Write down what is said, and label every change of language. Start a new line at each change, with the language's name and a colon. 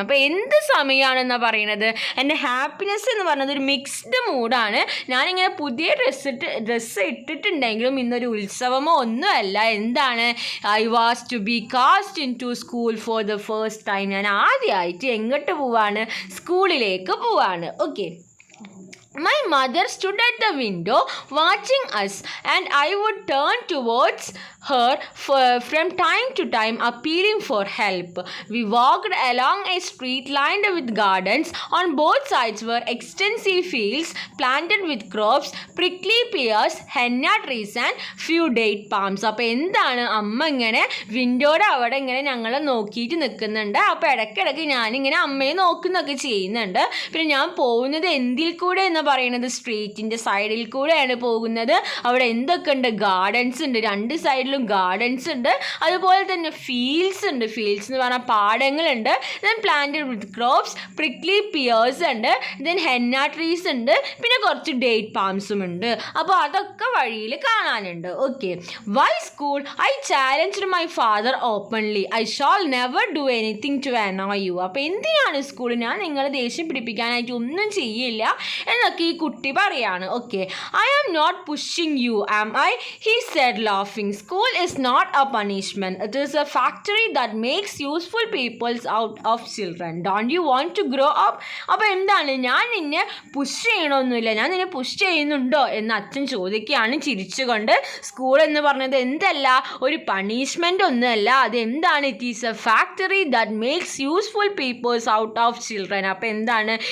Malayalam: അപ്പോൾ എന്ത് സമയമാണെന്നാണ് പറയുന്നത്? എൻ്റെ ഹാപ്പിനെസ് എന്ന് പറഞ്ഞത് ഒരു മിക്സ്ഡ് മൂഡാണ്. ഞാനിങ്ങനെ പുതിയ ഡ്രസ്സ് ഇട്ടിട്ടുണ്ടെങ്കിലും ഇന്നൊരു ഉത്സവമോ ഒന്നുമല്ല. എന്താണ്?
English: I was to be cast into school for the first time.
Malayalam: ഞാൻ ആദ്യമായിട്ട് എങ്ങോട്ട് പോവാണ്? സ്കൂളിലേക്ക് പോവാണ്.
English: Okay, my mother stood at the window watching us, and I would turn towards her from time to time, appealing for help. We walked along a street lined with gardens. On both sides were extensive fields planted with crops, prickly pears, henna trees and few date palms.
Malayalam: അപ്പോൾ എന്താണ്? അമ്മ ഇങ്ങനെ വിൻഡോയുടെ അവിടെ ഇങ്ങനെ ഞങ്ങളെ നോക്കിയിട്ട് നിൽക്കുന്നുണ്ട്. അപ്പോൾ ഇടയ്ക്കിടയ്ക്ക് ഞാനിങ്ങനെ അമ്മയെ നോക്കുന്നൊക്കെ ചെയ്യുന്നുണ്ട്. പിന്നെ ഞാൻ പോകുന്നത് എന്തിൽ കൂടെ എന്ന് പറയുന്നത് സ്ട്രീറ്റിൻ്റെ സൈഡിൽ കൂടെയാണ് പോകുന്നത്. അവിടെ എന്തൊക്കെ ഉണ്ട്? ഗാർഡൻസ് ഉണ്ട്, രണ്ട് സൈഡിലും ഗാർഡൻസ് ഉണ്ട്, അതുപോലെ തന്നെ ഫീൽഡ്സ് ഉണ്ട്. ഫീൽഡ്സ് എന്ന് പറഞ്ഞാൽ പാടങ്ങളുണ്ട്.
English: then planted with crops,
Malayalam: പ്രിക്ലി പിയേഴ്സ് ഉണ്ട്, ദെൻ ഹെന്ന ട്രീസ് ഉണ്ട്, പിന്നെ കുറച്ച് ഡേറ്റ് പാംസും ഉണ്ട്. അപ്പോൾ അതൊക്കെ വഴിയിൽ കാണാനുണ്ട്. Okay,
English: Why school? I challenged my father openly. I shall never do anything to annoy you.
Malayalam: അപ്പോൾ എന്തിനാണ് സ്കൂൾ? ഞാൻ നിങ്ങളെ ദേഷ്യം പിടിപ്പിക്കാനായിട്ട് ഒന്നും ചെയ്യില്ല എന്നൊക്കെ ഈ കുട്ടി പറയാണ്.
English: Okay, I am not pushing you, am I? He said laughing. School is not a punishment. It is a factory that makes useful peoples out of children. Don't you want to grow up?
Malayalam: അപ്പോൾ എന്താണ്? ഞാൻ നിന്നെ push ചെയ്യണമൊന്നുമില്ല, ഞാൻ നിന്നെ push ചെയ്യുന്നുണ്ടോ എന്ന് അച്ഛൻ ചോദിക്കുകയാണ് ചിരിച്ചുകൊണ്ട്. സ്കൂൾ എന്ന് പറഞ്ഞത് എന്തല്ല? ഒരു പണിഷ്മെൻ്റ് ഒന്നുമല്ല. അത് എന്താണ്?
English: It is a factory that makes useful peoples out of children.
Malayalam: അപ്പോൾ എന്താണ്?